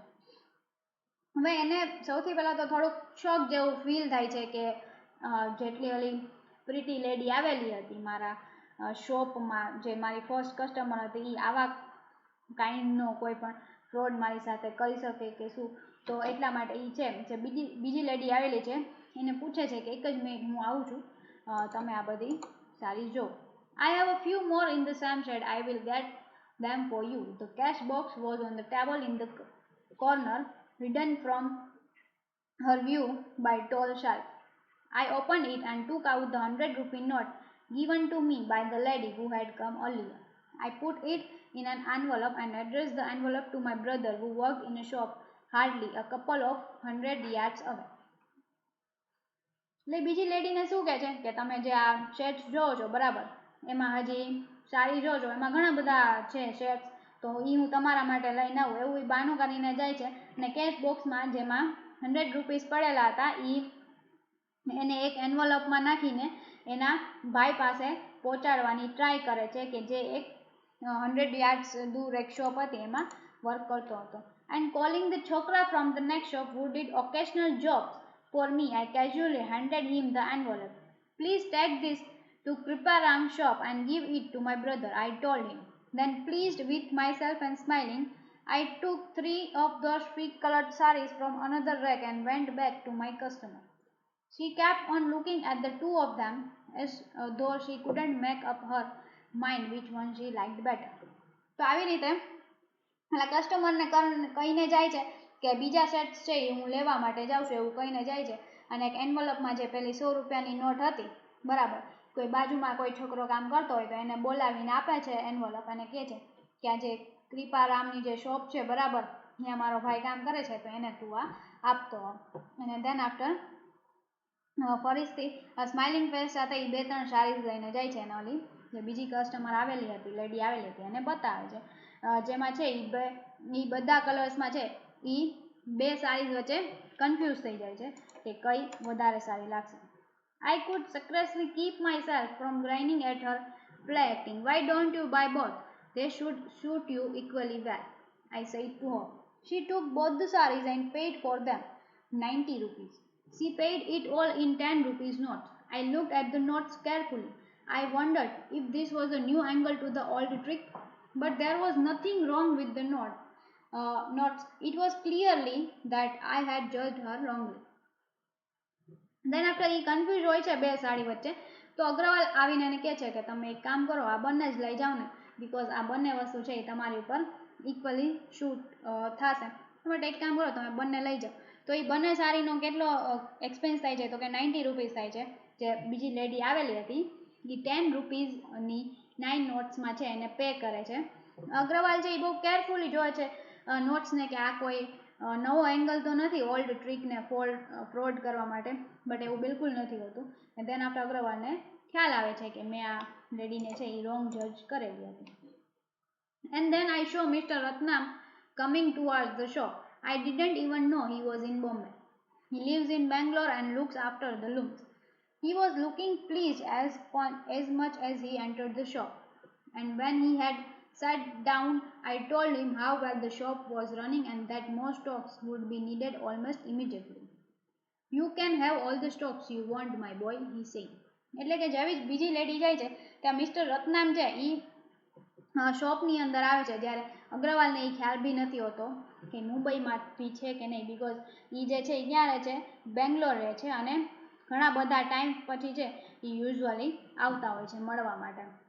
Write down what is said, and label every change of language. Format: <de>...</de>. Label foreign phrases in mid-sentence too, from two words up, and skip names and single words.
<gu>હવે એને સૌથી પહેલાં તો થોડુંક શોક જેવું ફીલ થાય છે કે જેટલી ઓલી</gu> <en>pretty lady</en> <gu>આવેલી હતી મારા શોપમાં, જે મારી</gu> <en>first customer</en> <gu>હતી, એ આવા કાઇન્ડનો કોઈ પણ ફ્રોડ મારી સાથે કરી શકે કે શું. તો એટલા માટે એ છે જે બીજી લેડી આવેલી છે એને પૂછે છે કે એક જ મિનિટ હું આવું છું, તમે આ બધી સારી જો.</gu> <en>I have a few more in the same shade. I will get them for you. The cash box was on the table in the corner, hidden from her view by tall shelf. I opened it and took out the 100 rupee note given to me by the lady who had come earlier. I put it in an envelope and addressed the envelope to my brother who worked in a shop hardly a couple of 100 yards away.</en> <gu>એટલે બીજી લેડીને શું કહે છે કે તમે જે આ શેડ્સ જોવો છો બરાબર, એમાં હજી સારી જોજો, એમાં ઘણા બધા છે શેડ્સ, તો એ હું તમારા માટે લઈને આવું એવું એ બહાનું કરીને જાય છે અને કેશ બોક્સમાં જેમાં 100 રૂપીસ પડેલા હતા એ એને એક એન્વલપમાં નાખીને એના ભાઈ પાસે પહોંચાડવાની ટ્રાય કરે છે કે જે એક 100 yards દૂર એક શોપ હતી એમાં વર્ક કરતો હતો.</gu> <en>And calling the chokra from the next shop who did occasional jobs for me, I casually handed him the envelope. Please take this to Kriparam's shop and give it to my brother, I told him. Then, pleased with myself and smiling, I took 3 of those pink-colored saris from another rack and went back to my customer. She kept on looking at the 2 of them as though she couldn't make up her mind which one she liked better.</en> <gu>તો આવી રીતે એટલે કસ્ટમરને કહીને જાય છે કે બીજા સેટ્સ છે એ હું લેવા માટે જાઉં છું એવું કહીને જાય છે અને એક એન્વલપમાં જે પેલી 100 રૂપિયાની નોટ હતી બરાબર કોઈ બાજુમાં કોઈ છોકરો કામ કરતો હોય તો એને બોલાવીને આપે છે એન્વલપ અને કહે છે કે આ જે કૃપારામની જે શોપ છે બરાબર ત્યાં મારો ભાઈ કામ કરે છે તો એને તું આ આપતો અને</gu> <en>then after</en> <gu>ફરીથી</gu> <en>smiling face</en> <gu>સાથે એ 2-3 સારીઝ લઈને જાય છે અને ઓલી જે બીજી કસ્ટમર આવેલી હતી લેડી આવેલી હતી એને બતાવે છે જેમાં છે એ બધા કલર્સમાં છે એ 2 સારીઝ વચ્ચે કન્ફ્યુઝ થઈ જાય છે કે કઈ વધારે સારી લાગશે.</gu> <en>I could scarcely keep myself from grinning at her play acting. Why don't you buy both? They should suit you equally well, I said to her. She took both the sarees and paid for them 90 rupees. She paid it all in 10 rupees notes. I looked at the notes carefully. I wondered if this was a new angle to the old trick, but there was nothing wrong with the notes. It was clearly that I had judged her wrongly. Then after</en> <gu>એ કન્ફ્યુઝ હોય છે 2 સાડી વચ્ચે તો અગ્રવાલ આવીને એને કહે છે કે તમે એક કામ કરો આ બંને જ લઈ જાઓ ને બીકોઝ આ બંને વસ્તુ છે એ તમારી ઉપર</gu> <en>equally suit</en> <gu>થશે તમે એક કામ કરો તમે બંને લઈ જાઓ તો એ બંને સાડીનો કેટલો એક્સપેન્સ થાય છે તો કે 90 રૂપીસ થાય છે જે બીજી લેડી આવેલી હતી એ 10 રૂપીસની 9 નોટ્સમાં છે એને પે કરે છે અગ્રવાલ છે એ બહુ કેરફુલી જોવે છે નોટ્સને કે આ કોઈ નવો એંગલ તો નથી ઓલ્ડ ટ્રીકને ફ્રોડ કરવા માટે બટ એવું બિલકુલ નથી હોતું</gu> <en>then after</en> <gu>અગ્રવાલને ખ્યાલ આવે છે કે મેં આ લેડીને છે એ</gu> <en>wrong judge</en> <gu>કરેલી હતી.</gu> <en>And then I saw Mr. Ratnam coming towards the shop. I didn't even know he was in Bombay. He lives in Bangalore and looks after the looms. He was looking pleased as much as he entered the shop. And when he had sat down, I told him how well the shop was running and that more stocks would be needed almost immediately. You can have all the stocks you want, my boy, he said.</en> <gu>એટલે કે જેવી બીજી લેડી જાય છે ત્યાં મિસ્ટર રત્નામ છે એ શોપની અંદર આવે છે જ્યારે અગ્રવાલને એ ખ્યાલ બી નથી હોતો કે મુંબઈમાં બી છે કે નહીં બીકોઝ એ જે છે એ ક્યાં રહે છે બેંગ્લોર રહે છે અને ઘણા બધા ટાઈમ પછી છે એ યુઝ્યુઅલી આવતા હોય છે મળવા માટે.</gu>